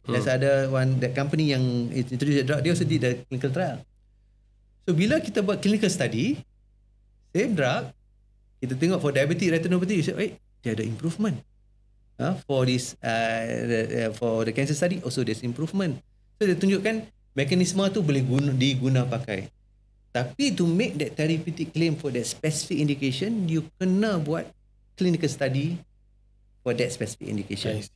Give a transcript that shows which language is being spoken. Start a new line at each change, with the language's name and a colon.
English: There's ada that company yang introduce the drug, dia also did the clinical trial. So
Malay: bila kita buat
English: clinical study, same drug,
Malay: kita tengok
English: for diabetic retinopathy, dia ada improvement. For this for the cancer study also there's improvement.
Malay: So dia tunjukkan mekanisme tu boleh diguna pakai.
English: Tapi to make that therapeutic claim for that specific indication, you
Malay: kena buat
English: clinical study for that specific indication.